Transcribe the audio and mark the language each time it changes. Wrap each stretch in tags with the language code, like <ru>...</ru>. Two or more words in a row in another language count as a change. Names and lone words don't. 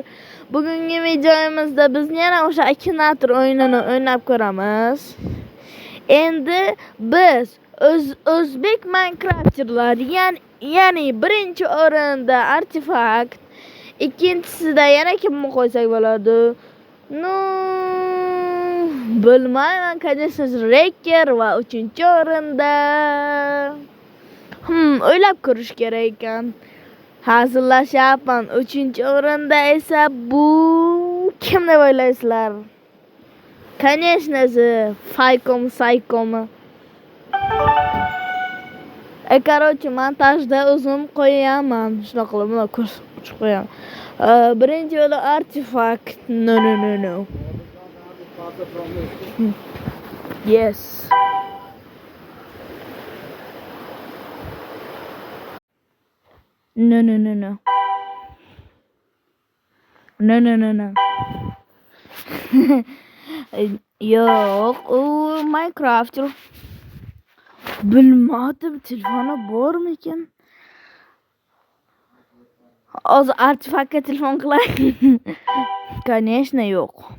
<uz>Bugungi videomizda biz yana o'sha Akinator o'yinini o'ynab ko'ramiz. Endi biz o'zbek Minecraftchilar, ya'ni birinchi o'rinda Artifakt, ikkinchisida yana kimni qo'ysak bo'ladi? No, bilmayman,</uz> <ru>конечно же,</ru> <uz>Reker va uchinchi o'rinda o'ylab ko'rish kerak ekan. Hazillashyapman. 3-o'rinda esa bu kim deb o'ylaysizlar?</uz> <ru>Конечно же, Saykomi.</ru> <uz>Короче, montajda o'zim qo'yaman. Shunaqa qilib ko'rsatib qo'yaman. Birinchi yo'li Artifakt.</uz> <en>No. Yes. No. No.</en> <uz>Yo'q, u Minecraft. Bilmadim, telefoni bormikan? Hozir Artifaktga telefon qilay. Конечно, yo'q.</uz>